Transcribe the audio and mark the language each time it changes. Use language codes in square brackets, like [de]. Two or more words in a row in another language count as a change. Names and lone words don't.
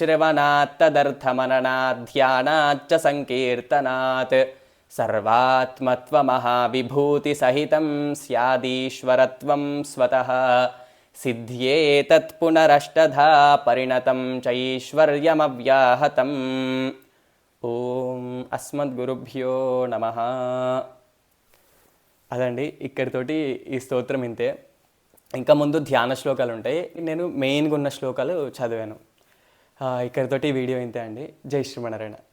[sa] श्रवणात्तदर्थमननाध्यानाच्च सङ्कीर्तनात् सर्वात्मत्वमहाविभूतिसहितं स्यादीश्वरत्वं स्वतः सिद्ध्येतत्पुनरष्टधा परिणतं चैश्वर्यमव्याहतम् ఓం అస్మద్గురుభ్యో నమః. [te] అదండి, ఇక్కడితోటి ఈ స్తోత్రం ఇంతే. ఇంకా ముందు ధ్యాన శ్లోకాలు ఉంటాయి, నేను మెయిన్గా ఉన్న శ్లోకాలు చదివాను. ఇక్కడితోటి ఈ వీడియో ఇంతే అండి. జై శ్రీమన్నారాయణ.